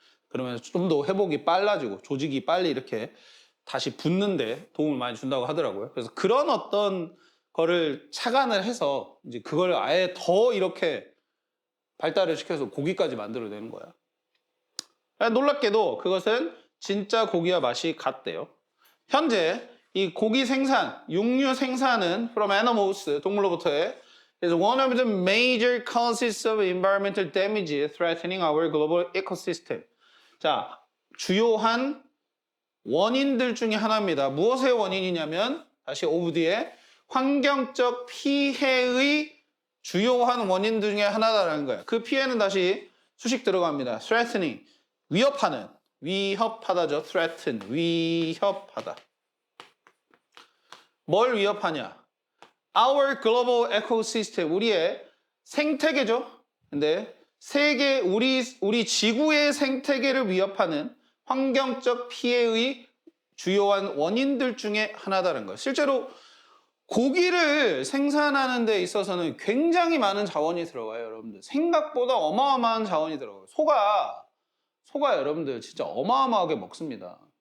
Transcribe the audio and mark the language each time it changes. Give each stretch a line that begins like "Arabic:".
Korean: 그러면 좀 더 회복이 빨라지고 조직이 빨리 이렇게 다시 붙는데 도움을 많이 준다고 하더라고요. 그래서 그런 어떤 거를 착안을 해서 이제 그걸 아예 더 이렇게 발달을 시켜서 고기까지 만들어내는 거야. 놀랍게도 그것은 진짜 고기와 맛이 같대요. 현재 이 고기 생산, 육류 생산은
English: from animals,
Korean: 동물로부터의
English: is one of the major causes of environmental damage threatening our global ecosystem.
Korean: 자, 주요한 원인들 중에 하나입니다. 무엇의 원인이냐면 다시 오브 뒤에 환경적 피해의 주요한 원인 중에 하나다라는 거예요. 그 피해는 다시 수식 들어갑니다. threatening, 위협하는, 위협하다죠. threaten, 위협하다. 뭘 위협하냐?
English: Our global ecosystem,
Korean: 우리의 생태계죠. 근데 세계, 우리 지구의 생태계를 위협하는 환경적 피해의 주요한 원인들 중에 하나다는 거예요. 실제로 고기를 생산하는 데 있어서는 굉장히 많은 자원이 들어가요, 여러분들. 생각보다 어마어마한 자원이 들어가요. 소가 여러분들 진짜 어마어마하게 먹습니다.